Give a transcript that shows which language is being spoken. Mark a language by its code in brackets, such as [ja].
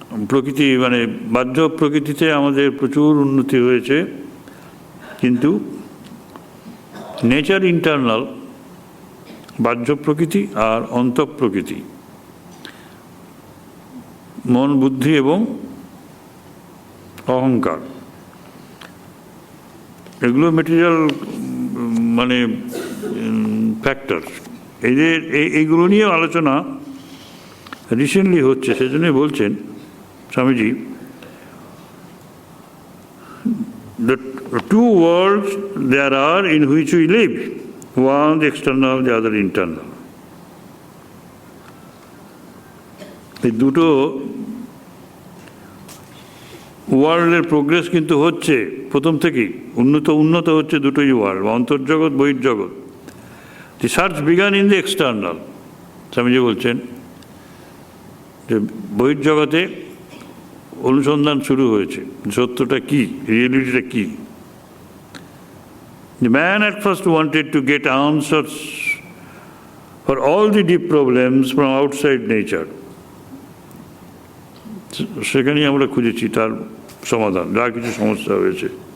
[bn] প্রকৃতি মানে বাহ্য প্রকৃতিতে আমাদের প্রচুর উন্নতি হয়েছে, কিন্তু নেচার ইন্টারনাল, বাহ্য প্রকৃতি আর অন্তঃপ্রকৃতি, মন বুদ্ধি এবং অহংকার, এগুলো মেটেরিয়াল মানে ফ্যাক্টর, এইগুলো নিয়ে আলোচনা রিসেন্টলি হচ্ছে। সেজন্যই বলছেন Swamiji, [en] the two worlds there are in which we live, one the external, the other internal. [bn] এই দুটো ওয়ার্ল্ডের প্রোগ্রেস কিন্তু হচ্ছে প্রথম থেকেই, উন্নত হচ্ছে দুটোই world, অন্তর্জগৎ বহির্জগৎ। [en] The search began in the external. [bn] Swamiji বলছেন যে বহির্জগতে অনুসন্ধান শুরু হয়েছে, সত্যটা কি, রিয়েলিটিটা কি। [en] The man at first wanted to get answers for all the deep problems from outside nature. [bn] সেখানেই আমরা খুঁজেছি তার সমাধান, যা কিছু সমস্যা হয়েছে।